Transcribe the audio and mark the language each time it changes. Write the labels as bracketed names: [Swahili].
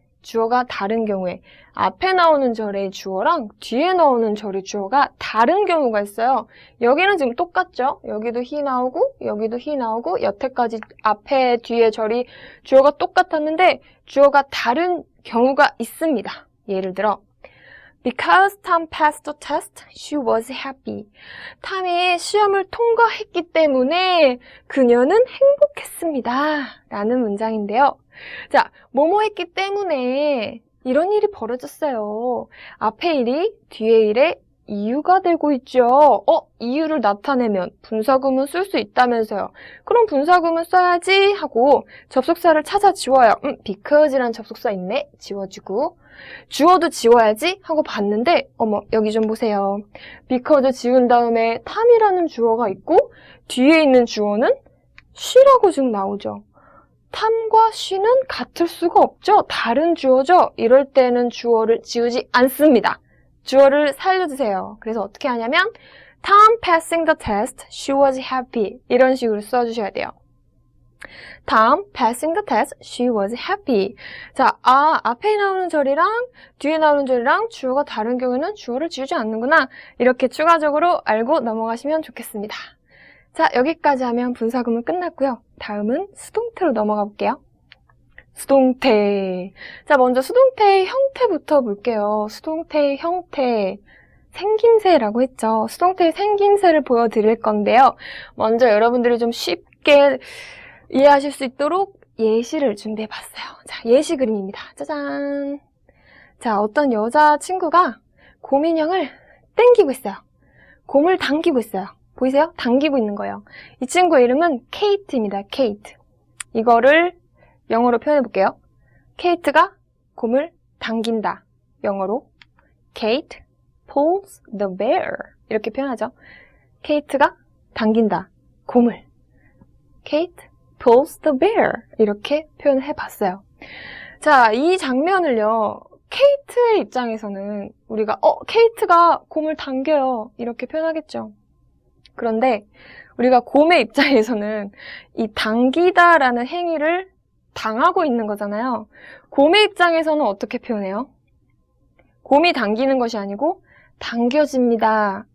[Korean] 주어가 다른 경우에. 앞에 나오는 절의 주어랑 뒤에 나오는 절의 주어가 다른 경우가 있어요. 여기는 지금 똑같죠? 여기도 he 나오고 여기도 he 나오고 여태까지 앞에 뒤에 절이 주어가 똑같았는데 주어가 다른 경우가 있습니다. 예를 들어 [English] Because Tom passed the test, she was happy. [Korean] 탐이 시험을 통과했기 때문에 그녀는 행복했습니다. 라는 문장인데요. 자, 뭐뭐 했기 때문에 이런 일이 벌어졌어요. 앞에 일이 뒤에 일에 이유가 되고 있죠. 이유를 나타내면 분사구문 쓸 수 있다면서요. 그럼 분사구문 써야지 하고 접속사를 찾아 지워요. because란 접속사 있네. 지워주고. 주어도 지워야지 하고 봤는데 어머 여기 좀 보세요. because 지운 다음에 탐이라는 주어가 있고 뒤에 있는 주어는 she라고 지금 나오죠. 탐과 she는 같을 수가 없죠. 다른 주어죠. 이럴 때는 주어를 지우지 않습니다. 주어를 살려주세요. 그래서 어떻게 하냐면 [English] Tom passing the test, she was happy [Korean] 이런 식으로 써주셔야 돼요. [English] Tom passing the test, she was happy. [Korean] 자, 앞에 나오는 절이랑 뒤에 나오는 절이랑 주어가 다른 경우에는 주어를 지우지 않는구나. 이렇게 추가적으로 알고 넘어가시면 좋겠습니다. 자, 여기까지 하면 분사구문 끝났고요. 다음은 수동태로 넘어가 볼게요. 수동태. 자, 먼저 수동태의 형태부터 볼게요. 수동태의 형태. 생김새라고 했죠. 수동태의 생김새를 보여드릴 건데요. 먼저 여러분들이 좀 쉽게 이해하실 수 있도록 예시를 준비해봤어요. 자, 예시 그림입니다. 짜잔. 자, 어떤 여자친구가 곰인형을 땡기고 있어요. 곰을 당기고 있어요. 보이세요? 당기고 있는 거예요. 이 친구의 이름은 케이트입니다. 케이트. 이거를 영어로 표현해볼게요. 케이트가 곰을 당긴다. 영어로 [English] Kate pulls the bear [Korean] 이렇게 표현하죠. 케이트가 당긴다. 곰을 [English] Kate pulls the bear [Korean] 이렇게 표현해봤어요. 자, 이 장면을요. 케이트의 입장에서는 우리가 케이트가 곰을 당겨요. 이렇게 표현하겠죠. 그런데 우리가 곰의 입장에서는 이 당기다라는 행위를 당하고 있는 거잖아요. 곰의 입장에서는 어떻게 표현해요? 곰이 당기는 것이 아니고 당겨집니다.